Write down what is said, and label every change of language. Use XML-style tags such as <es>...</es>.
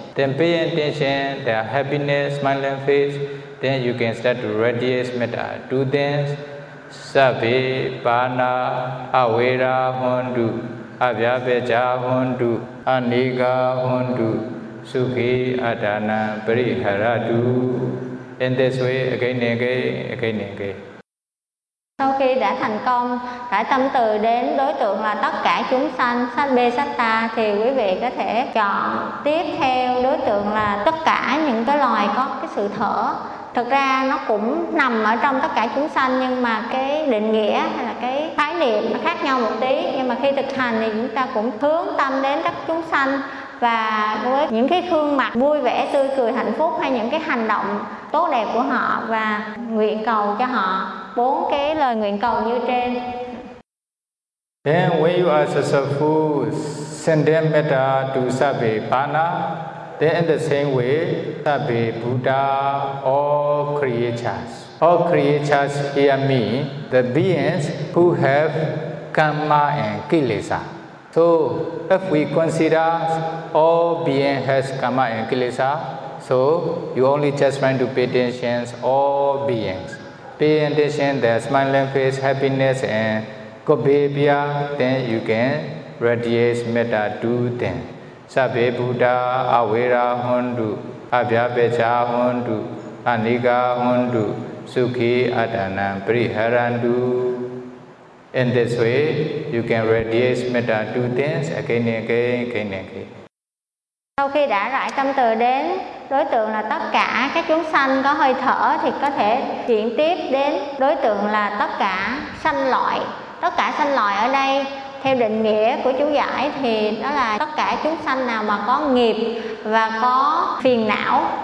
<en>Then pay attention to their happiness, smiling face, then you can start to radiate metta to them.</en> <pi>Sabbe bana avera hondu avyabeja hondu aniga hondu sukhi adana pariharadu.</pi> <en>In this way, again and again, again and again.</en> <vi>Sau khi đã thành công rải tâm từ đến đối tượng là tất cả chúng sanh</vi> <pi>sabbe satta,</pi> <vi>thì quý vị có thể chọn tiếp theo đối tượng là tất cả những cái loài có cái sự thở. Thực ra nó cũng nằm ở trong tất cả chúng sanh, nhưng mà cái định nghĩa hay là cái khái niệm nó khác nhau một tí. Nhưng mà khi thực hành thì chúng ta cũng hướng tâm đến các chúng sanh, và với những cái gương mặt vui vẻ tươi cười hạnh phúc hay những cái hành động tốt đẹp của họ, và nguyện cầu cho họ bốn cái lời nguyện cầu như trên.</vi> <en>Then when you are successful sending metta to</en> <pi>sabbe bana,</pi> <en>then in the same way</en> <pi>sabbe buddha,</pi> <en>all creatures hear me, the beings who have karma and kilesa. So if we consider all being has karma and kilesa, so you only just want to pay attention to all beings. Pay attention to their smiling face, happiness and good behavior, then you can radiate metta to them.</en> <pi>Sabbe buddha avera hondu abhyabeja hondu aniga hondu sukhi adana priharandu.</pi> <en>In this way, you can radiate metta to things again and again, again and again.</en> <vi>Sau khi đã rải tâm từ đến đối tượng là tất cả các chúng sanh có hơi thở, thì có thể chuyển tiếp đến đối tượng là tất cả sanh loại. Tất cả sanh loại ở đây, theo định nghĩa của chú giải, thì đó là tất cả chúng sanh nào mà có nghiệp và có phiền não.</vi>